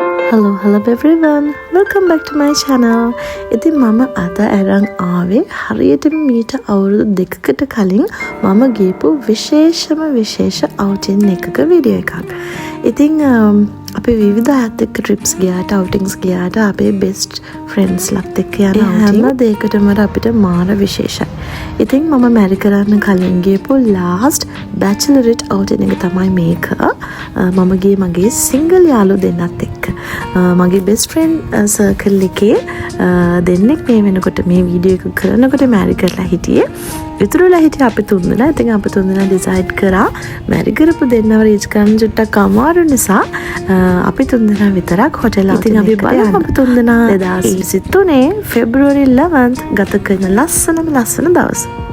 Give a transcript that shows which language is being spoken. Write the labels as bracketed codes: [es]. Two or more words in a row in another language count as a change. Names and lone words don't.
[en] Hello everyone, welcome back to my channel. [si] ඉතින් මම අද අරන් ආවේ හරියටම මීට අවුරුදු දෙකකට කලින් මම ගියපු විශේෂ outing එකක වීඩියෝ එකක්. ඉතින් අපි විවිධ අයත් එක්ක trips ගියාට outings ගියාට අපේ [en] best friends [si] ලත් එක්ක යන outing හැම දෙයකටම අපිට මාර විශේෂයි. ඉතින් මම marry කරන්න කලින් ගියපු [en] last bachelorette outing [si] එක තමයි මේක. මම ගියේ මගේ single යාළුවෝ දෙන්නත් එක්ක. මගේ [en] best friend circle [si] එකේ දෙන්නෙක් මේ වෙනකොට මේ වීඩියෝ එක කරනකොට marry කරලා හිටියේ. ඉතුරුලා හිටියේ අපි තුන්දෙනා. ඉතින් අපි තුන්දෙනා decide කරා marry කරපු දෙන්නව reach කරන්න චුට්ටක් අමාරු නිසා අපි තුන්දෙනා විතරක් hotel එකකට ඉතින් අපි බලමු අපි තුන්දෙනා 2023 February 11th ගත කරන ලස්සන දවස.